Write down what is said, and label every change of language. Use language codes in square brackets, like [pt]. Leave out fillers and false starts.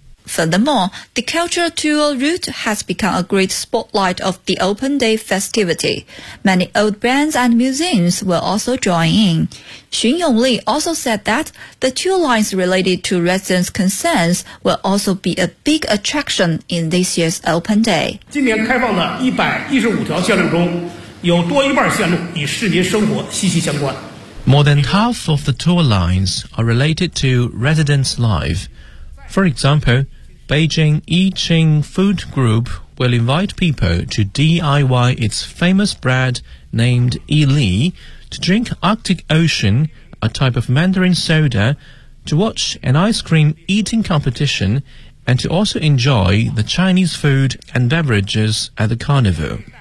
[en] Furthermore, the cultural tour route has become a great spotlight of the open day festivity. Many old brands and museums will also join in. Xun Yongli also said that the tour lines related to residents' concerns will also be a big attraction in this year's open day. [zh] 今年开放的115条线路中有多一半线路与市民生活息息相关。 [en] More than half of the tour lines are related to residents' life. For example, Beijing Yiqing Food Group will invite people to DIY its famous bread named Yi Li, to drink Arctic Ocean, a type of Mandarin soda, to watch an ice cream eating competition, and to also enjoy the Chinese food and beverages at the carnival.